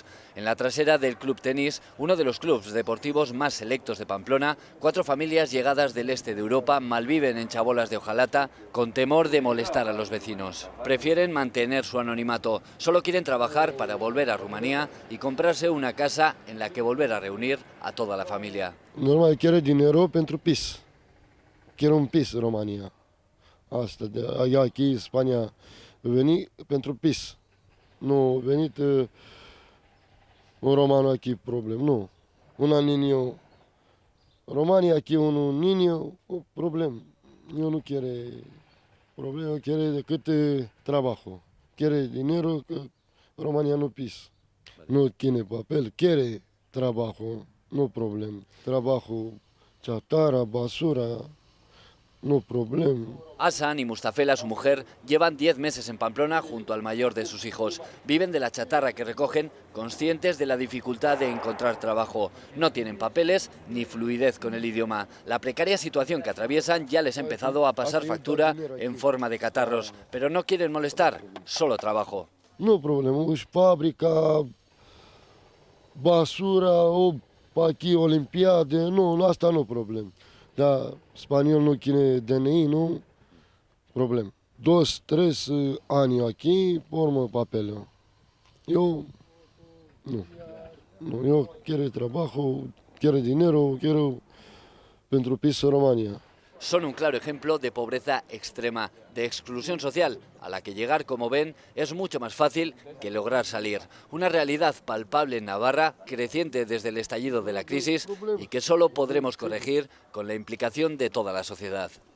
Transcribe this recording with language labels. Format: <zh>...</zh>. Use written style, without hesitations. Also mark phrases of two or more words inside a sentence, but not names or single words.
<es>En la trasera del Club Tenis, uno de los clubes deportivos más selectos de Pamplona, 4 familias llegadas del este de Europa malviven en chabolas de hojalata con temor de molestar a los vecinos. Prefieren mantener su anonimato, solo quieren trabajar para volver a Rumanía y comprarse una casa en la que volver a reunir a toda la familia. Normal, quiero dinero</es> <ro>pentru pis.</ro> <es>Quiero un</es> <ro>pis în România. Asta,</ro> <es>aquí, España,</es> <ro>veni pentru pis. Nu, venit un romano aquí, problem, nu.</ro> <es>Una niño, România aquí, un niño, problem.</es> <ro>Eu nu</ro> <es>quiere problema, quiere decât trabajo. Quiere dinero,</es> <ro>România nu pis.</ro> <es>Nu tiene papel, quiere trabajo, no problem. Trabajo, chatarra, basura, no problem. Hassan y Mustafela, su mujer, llevan 10 meses en Pamplona junto al mayor de sus hijos. Viven de la chatarra que recogen, conscientes de la dificultad de encontrar trabajo. No tienen papeles ni fluidez con el idioma. La precaria situación que atraviesan ya les ha empezado a pasar factura en forma de catarros. Pero no quieren molestar, solo trabajo. No problema, fábrica, basura, aquí,</es> <ro>olimpiade, nu, asta nu problem. Da, spaniol nu tiene DNI, nu? Problem. 2-3 ani aquí, formă papelul. Eu, nu. Nu, eu</ro> <es>quiero trabajo, quiero dinero, quiero</es> <ro>pentru PIS Romania.</ro> <es>Son un claro ejemplo de pobreza extrema, de exclusión social, a la que llegar, como ven, es mucho más fácil que lograr salir. Una realidad palpable en Navarra, creciente desde el estallido de la crisis y que solo podremos corregir con la implicación de toda la sociedad.</es>